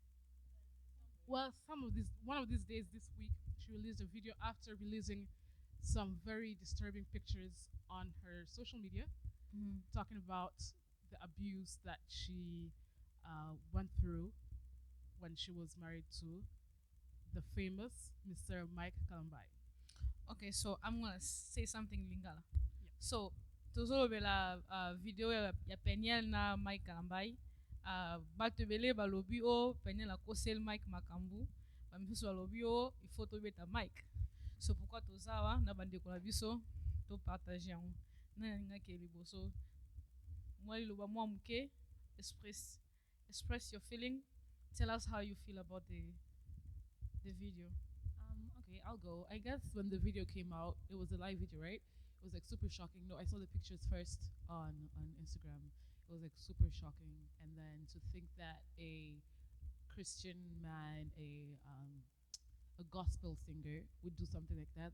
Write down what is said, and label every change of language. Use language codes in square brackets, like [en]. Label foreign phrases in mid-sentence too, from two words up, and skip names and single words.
[en] Well, one of these days this week, she released a video after releasing some very disturbing pictures on her social media, talking about the abuse that she went through when she was married to the famous Mr. Mike Kalambay. Okay, so I'm gonna say something in Lingala. Yeah. So, [ln] tozo lobela video ya Penielle na Mike Kalambay. Bato bele balobi o Penielle akosel Mike makambo. Bamisusu balobi o [fr] il faut [ln] tobeta Mike. So pourquoi tozawa na bandeko na biso to partager yango. Na ninga ke liboso. Moi liloba moi muke [en] express your feeling. Tell us how you feel about the video. Okay, I'll go. I guess when the video came out, it was a live video, right? It was like super shocking. No, I saw the pictures first on Instagram. It was like super shocking, and then to think that a Christian man, a gospel singer, would do something like that.